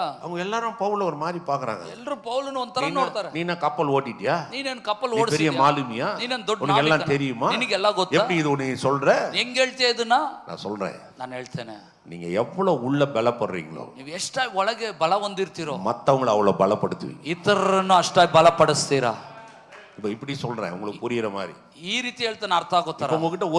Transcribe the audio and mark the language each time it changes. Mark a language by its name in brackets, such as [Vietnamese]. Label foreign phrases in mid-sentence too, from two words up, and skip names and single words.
[Tamil] அவங்க எல்லாரும் பவுல ஒரு மாதிரி பாக்குறாங்க. [Kannada] ಎಲ್ಲರೂ ಪೌಲನು ಒಂಥರ ನೋಡ್ತಾರೆ. [Tamil] நீனா கப்பல் ஓட்டிட்டியா? [Kannada] ನೀನೇನ್ ಕಪ್ಪಲ್ [Tamil] பெரிய [Kannada] ಓಡಿಸಿದ್ಯಾ? [Tamil] மாலுமியா? [Kannada] ನೀನೇನ್ ದೊಡ್ಡ [Tamil] உனக்கு எல்லாம் [Kannada] ನಾವಿಕನಾ? [Tamil] தெரியுமா? [Kannada] ನಿನಗೆಲ್ಲ ಗೊತ್ತಾ? [Tamil] எப்படி இது நீ சொல்ற? [Kannada] ಹೆಂಗ್ ಹೇಳ್ತೀಯ ಇದನ್ನ? [Tamil] நான் சொல்றேன், [Kannada] ನಾನು ಹೇಳ್ತೇನೆ, [Tamil] நீங்க எவ்வளவு உள்ள பலப்படுறீங்களோ, [Kannada] ನೀವು ಎಷ್ಟಾಗಿ ಒಳಗೆ ಬಲ ಹೊಂದಿರ್ತೀರೋ, [Tamil] மத்தவங்களை அவ்வளவு பலப்படுத்துவீங்க. [Kannada] ಇತರರನ್ನು ಅಷ್ಟಾಗಿ ಬಲಪಡಿಸ್ತೀರಾ. [Tamil] இப்ப இப்படி சொல்றேன், உங்களுக்கு புரியுற மாதிரி. [Kannada] ಈ ರೀತಿ ಹೇಳ್ತಾನೆ, ಅರ್ಥ ಆಗೋತರ. [Tamil] உங்ககிட்ட ஒரு